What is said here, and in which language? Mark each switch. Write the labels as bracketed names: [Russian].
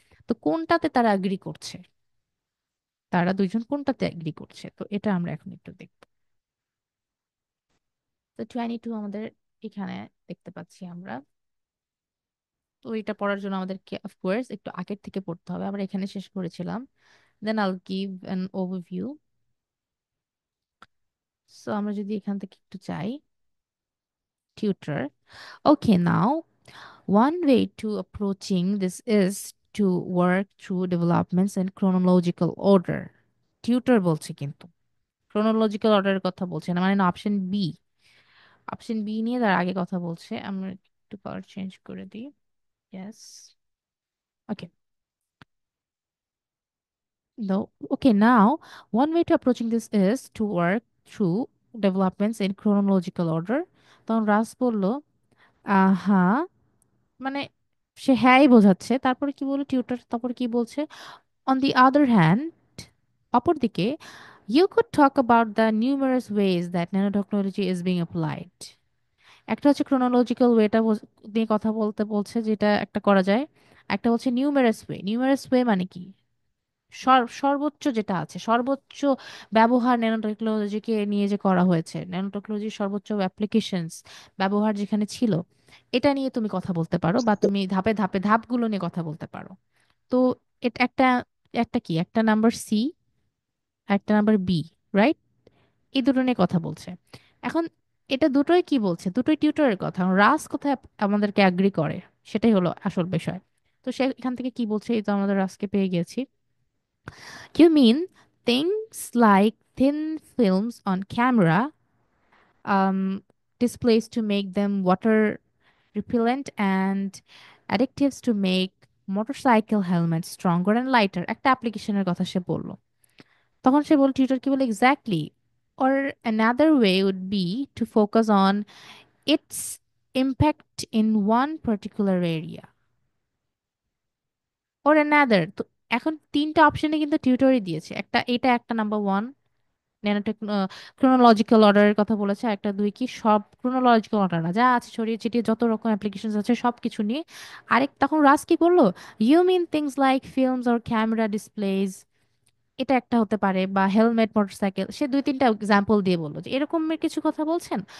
[Bangla] তো কোনটাতে তারা এগ্রি করছে, তারা দুইজন কোনটাতে এগ্রি করছে, তো এটা আমরা এখন একটু দেখব। তো 22 আমাদের এখানে দেখতে পাচ্ছি আমরা। তো এটা পড়ার জন্য আমাদেরকে অফকোর্স একটু আগের থেকে পড়তে হবে, আমরা এখানে শেষ করেছিলাম। [English] Then I'll give an overview. [Bangla] সো আমরা যদি এখান থেকে একটু চাই tutor, [English] Okay now one way to approaching this is to work through developments in chronological order. [Bangla] Tutor বলছে কিন্তু chronological অর্ডারের কথা বলছে না, মানে অপশন বি, অপশন বি নিয়ে তার আগে কথা বলছে। আমরা একটু কালার চেঞ্জ করে দিই। Yes, okay. [English] No, okay, now one way to approaching this is to work through developments in chronological order. [Bangla] তখন রাস বলল হ্যাঁ, মানে সে হ্যাঁই বোঝাচ্ছে, তারপরে কি বললো টিউটর, তারপরে কি বলছে? [English] On the other hand, [Bangla] অপরদিকে, [English] you could talk about the numerous ways that nanotechnology is being applied. [Bangla] একটা হচ্ছে chronological ওয়েটা নিয়ে কথা বলতে বলছে, যেটা একটা করা যায়। একটা হচ্ছে নিউমেরাস ওয়ে। নিউমেরাস ওয়ে মানে কি? সর্বোচ্চ যেটা আছে, সর্বোচ্চ ব্যবহার ন্যানো টেকনোলজিকে নিয়ে যে করা হয়েছে, ন্যানো টেকনোলজির সর্বোচ্চ অ্যাপ্লিকেশনস ব্যবহার যেখানে ছিল, এটা নিয়ে তুমি কথা বলতে পারো, বা তুমি ধাপে ধাপে ধাপগুলো নিয়ে কথা বলতে পারো। তো এটা একটা, একটা কি, একটা নাম্বার সি, একটা নাম্বার বি, রাইট? এই দুটো নিয়ে কথা বলছে। এখন এটা দুটোই কি বলছে? দুটোই টিউটরের কথা। এখন রাস কোথায় আমাদেরকে অ্যাগ্রি করে, সেটাই হলো আসল বিষয়। তো সে এখান থেকে কি বলছে, এই তো আমাদের রাসকে পেয়ে গেছি। [English] You mean things like thin films on camera, um, displays to make them water repellent, and additives to make motorcycle helmets stronger and lighter, [Bangla] একটা অ্যাপ্লিকেশনের কথা সে বলল। তখন সে বল, টিউটর কি বলে, [English] Exactly, or another way would be to focus on its impact in one particular area, or another। [Bangla] তো এখন তিনটা অপশনে কিন্তু টিউটরই দিয়েছে, একটা এটা, একটা নাম্বার ওয়ান ন্যানোটেক ক্রোনোলজিক্যাল অর্ডারের কথা বলেছে, একটা দুই কি সব ক্রোনোলজিক্যাল অর্ডার না, যা আছে ছড়িয়ে ছিটিয়ে যত রকম অ্যাপ্লিকেশন আছে সব কিছু নিয়ে। আরেক, তখন রাজ কি করলো, [English] you mean things like films or camera displays, [Bangla] এটা একটা হতে পারে, বা হেলমেট, মোটরসাইকেল, সে দুই তিনটা এক্সাম্পল দিয়ে বললো যে এরকম কিছু কথা বলছেন।